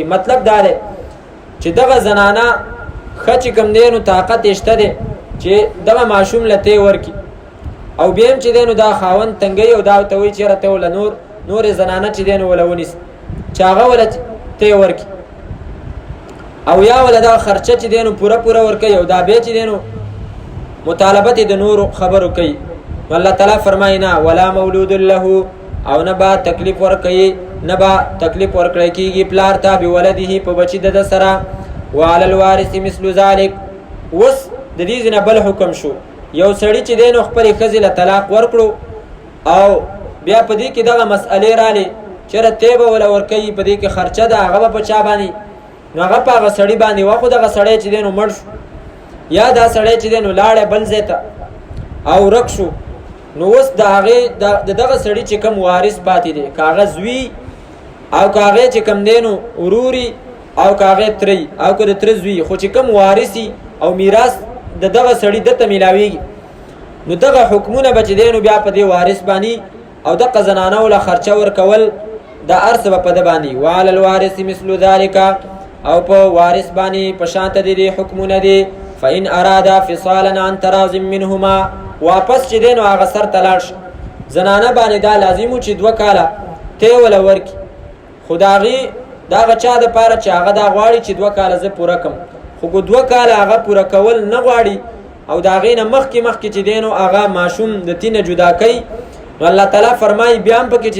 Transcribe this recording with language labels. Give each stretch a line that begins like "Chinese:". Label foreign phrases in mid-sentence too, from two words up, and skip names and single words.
Pashto: مطلب دا دی چې دغه زنانه ښه چې کوم دی نو طاقت یې شته دی چې دغه ماشوم له تی ورکړي، او بیا هم چې دی نو دا خاوند تنګوي او دا ورته وایي چېرې ته وله نورې زنانه چې دی نو وله ونیسي چې هغه وله تی ورکړي، او یا ولا دا خرچه چې دی نو پوره ورکوي، او دا بیا چې دی نو مطالبت د نورو خبرو کوي. الله تعالی فرمایي نه،
Arabic: ولا مولود له،
Pashto: او نه به تکلیف ورکوي نه به تکلیف ورکړی کېږي پلار ته بولده په بچي د سره.
Arabic: وعلى الوارث مثل ذلك.
Pashto: اوس د دې ځینه بل حکم شو، یو سړي چې دی نو خپلې ښځې له طلاق ورکړو او بیا په دې کې دغه مسئلې رالې چېرې تی به وله ورکوي، په دې کې خرچه ده هغه به په چا باندې، نو هغه په هغه سړي باندې وه. خو دغه سړی چې دی نو مړ شو یا دا سړی چې دی نو لاړی بل ځای ته او ورک شو، نو اوس د هغې د دغه سړي چې کوم وارث پاتې دی، که هغه زوی او که هغې چې کوم دی نو وروري او که هغې ترې او که د تره زوی، خو چې کوم وارثي او میراث د دغه سړي دته میلاویږي، نو دغه حکمونه به چې دی نو بیا په دې وارث باندې او دغه زنانو له خرچه ورکول دا هر څه به په ده باندې.
Arabic: وعلى الوارث مثل ذلك.
Pashto: او په وارث باندې په شانته د دې حکمونه دي.
Arabic: فإن أرادا فصالا عن تراض منهما.
Pashto: واپس چې دی نو هغه سر ته لاړ شي، زنانه باندې دا لازم و چې 2 کاله تی وله ورکړي، خو د هغې د هغه چا دپاره چې هغه دا غواړي چې 2 کاله زه پوره کړم، خو که 2 کاله هغه پوره کول نه غواړي او د هغې نه مخکې چې دی نو هغه ماشوم د تینه جدا کوي، نو الله تعالی فرمایي بیا هم پکې چې